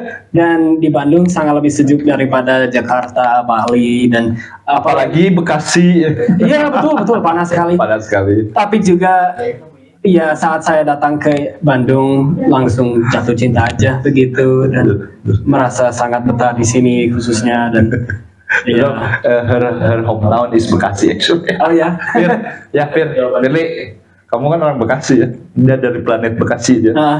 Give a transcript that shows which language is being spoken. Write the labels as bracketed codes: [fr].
[id] Dan di Bandung sangat lebih sejuk daripada Jakarta, Bali, dan apalagi Bekasi. Iya betul panas sekali. Panas sekali. Tapi juga saat saya datang ke Bandung langsung jatuh cinta aja begitu, dan merasa sangat betah di sini khususnya. Dan [en] her hometown is Bekasi actually. [id] Oh ya. Firly, kamu kan orang Bekasi ya. Dia dari planet Bekasi dia.